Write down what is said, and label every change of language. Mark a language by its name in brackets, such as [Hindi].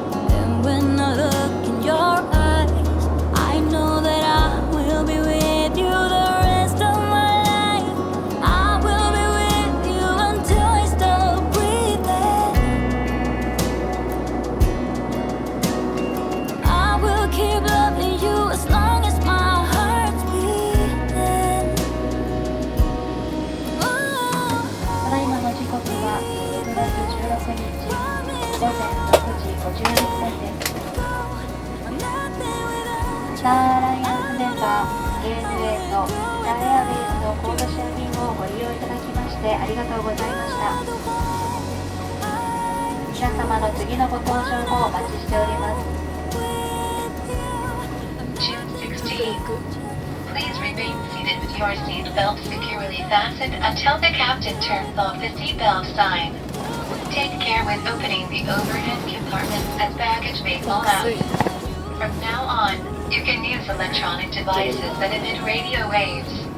[English] And when I look in your eyes, I know that I will be with you the rest of my life. I will be with you until I stop breathing. I will keep loving you as long as my heart's beating. [Japanese] ただいまの時刻は6月16日午前6時56分です。スターアライアンスメンバー ANA とスターエアウェイズのコードシェア便をご利用いただきましてありがとうございました。皆様の次のご搭乗をお待ちしております。 [English] Please remain seated with your seat belt securely fastened until the captain turns off the seat belt sign. Take care with opening the overhead compartments as baggage may fall out. From now on, you can use electronic devices that emit radio waves.